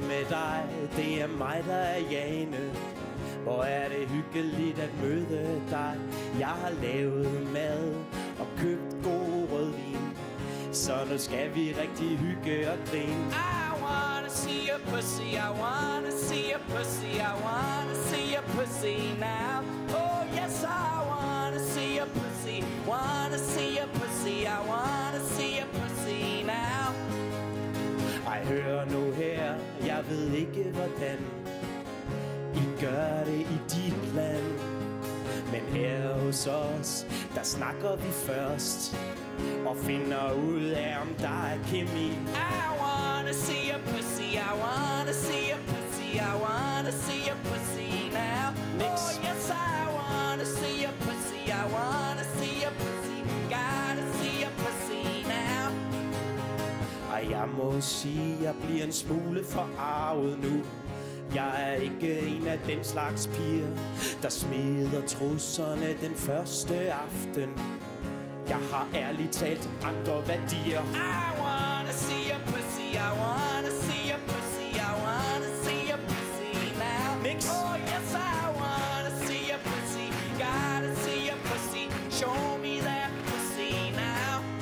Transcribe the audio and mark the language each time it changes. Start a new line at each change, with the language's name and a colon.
Danish: dig, det er mig, der er Jane. Hvor er det hyggeligt at møde dig. Jeg har lavet mad og købt god rødvin, så nu skal vi rigtig hygge og grine.
English: I wanna see your pussy, I wanna see your pussy, I wanna see your pussy now. Oh yes, I wanna see your pussy, wanna see your pussy, I wanna see your pussy now.
Danish: Ej, hør nu her, jeg ved ikke hvordan I gør det i dit land, men her hos os, der snakker vi først og finder ud af, om der er kemi.
English: I wanna see your pussy, I wanna see your pussy, I wanna see your pussy now. Oh yes, I wanna see your pussy, I wanna see your pussy, gotta see your pussy now.
Danish: Og jeg må sige, jeg bliver en smule forarvet nu. Jeg er ikke en af den slags piger, der smider trusserne den første aften. Jeg har ærligt talt andre værdier.
English: I wanna see your pussy, I wanna see your pussy, I wanna see your pussy now. Mix. Oh yes, I wanna see your pussy, gotta see your pussy, show me that pussy now.